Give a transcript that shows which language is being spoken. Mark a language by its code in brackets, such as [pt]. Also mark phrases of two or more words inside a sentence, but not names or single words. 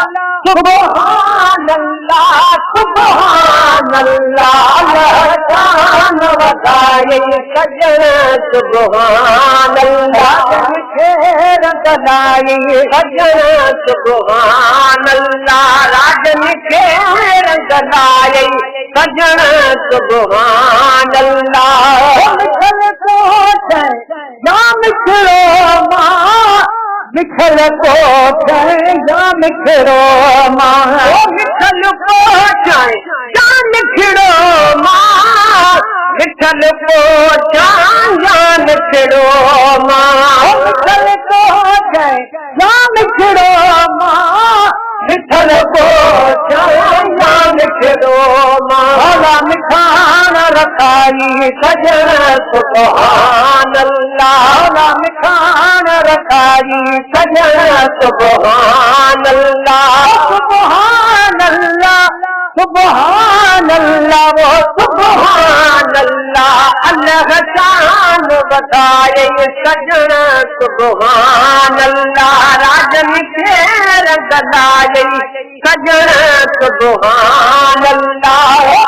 [ar] سبحان اللہ سبحان اللہ [sd] شان وٹھائی سجن [ar] سبحان اللہ [sd] خیر دلائی سجن [ar] سبحان اللہ [sd] راجن خیر دلائی سجن سبحان اللہ मिठल कोठ या मिठड़ो मां मिठल कोठ या मिठड़ो मां मिठल कोठ या मिठड़ो मां मिठल कोठ या मिठड़ो मां मिठल कोठ या मिठड़ो मां मिठान रखाई सजन [ar] سبحان الله [sd] मिठान रखाई सजन [ar] سبحان الله سبحان الله سبحان الله [sd] वो [ar] سبحان الله الله [sd] शान बताए सजन [ar] سبحان الله [sd] राजन खेर दलाए सजन [ar] سبحان الله